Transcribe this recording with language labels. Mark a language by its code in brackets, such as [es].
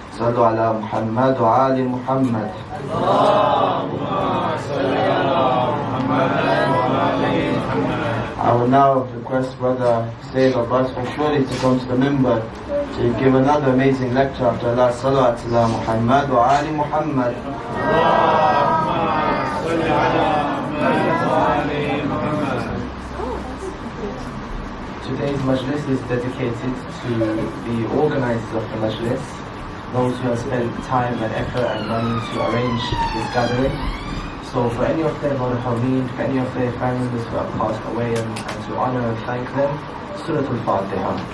[ar] صلوا على محمد وآل محمد. [en] I will now request Brother Sayyid Abbas Mashuri to come to the member to give another amazing lecture after Allah. [ar] Salawat ala Muhammad wa Ali Muhammad. اللهم صل على محمد وآل محمد. [en] Today's Majlis is dedicated to the organisers of the Majlis, those who have spent time and effort and money to arrange this gathering. So for any of their marhameen, for any of their family members who have passed away, and to honour and thank them, Surah Al-Fatiha.